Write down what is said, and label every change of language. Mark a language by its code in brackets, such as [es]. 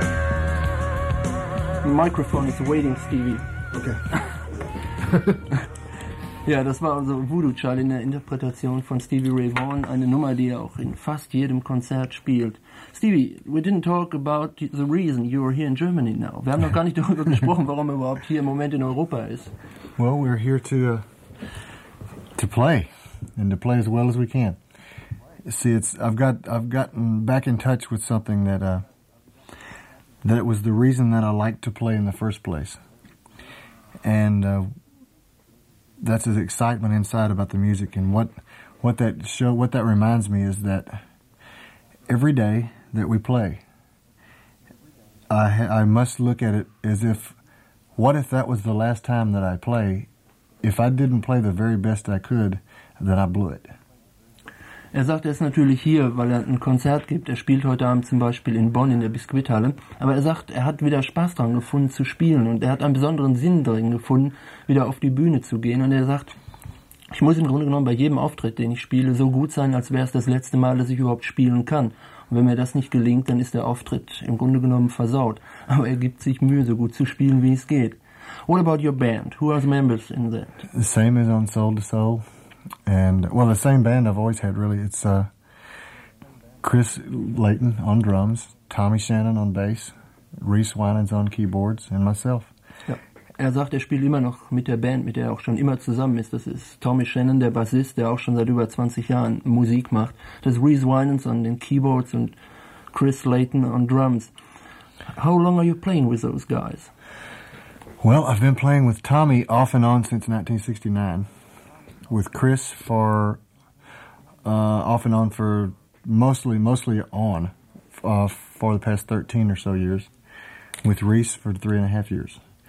[en] The microphone is waiting, Stevie. Okay. [de] Ja, das war also Voodoo Child in der Interpretation von Stevie Ray Vaughan, eine Nummer, die er auch in fast jedem Konzert spielt. [en] Stevie, we didn't talk about the reason you're here in Germany now. [de] Wir haben noch gar nicht darüber gesprochen, warum er überhaupt hier im Moment in Europa ist. [en] Well, we're here to play, and to play as well as we can. See, I've gotten back in touch with something that was the reason that I liked to play in the first place. And that's the excitement inside about the music. And what that reminds me is that every day that we play, I must look at it as if, what if that was the last time that I play? If I didn't play the very best I could, then I blew it. [de] Er sagt, er ist natürlich hier, weil er ein Konzert gibt. Er spielt heute Abend zum Beispiel in Bonn in der Biskuithalle. Aber er sagt, er hat wieder Spaß dran gefunden zu spielen und er hat einen besonderen Sinn drin gefunden, wieder auf die Bühne zu gehen. Und er sagt, ich muss im Grunde genommen bei jedem Auftritt, den ich spiele, so gut sein, als wäre es das letzte Mal, dass ich überhaupt spielen kann. Und wenn mir das nicht gelingt, dann ist der Auftritt im Grunde genommen versaut. Aber er gibt sich Mühe, so gut zu spielen, wie es geht. [en] What about your band? Who are the members in that? The same as on Soul to Soul. And well, the same band I've always had, really. It's Chris Layton on drums, Tommy Shannon on bass, Reese Winans on keyboards, and myself. [de] Ja. Er sagt, er spielt immer noch mit der Band, mit der er auch schon immer zusammen ist. Das ist Tommy Shannon, der Bassist, der auch schon seit über 20 Jahren Musik macht. Das ist Reese Winans on den keyboards und Chris Layton [en] on drums. How long are you playing with those guys? Well, I've been playing with Tommy off and on since 1969. With Chris for off and on for mostly on for the past 13 or so years, with Reese for 3.5 years.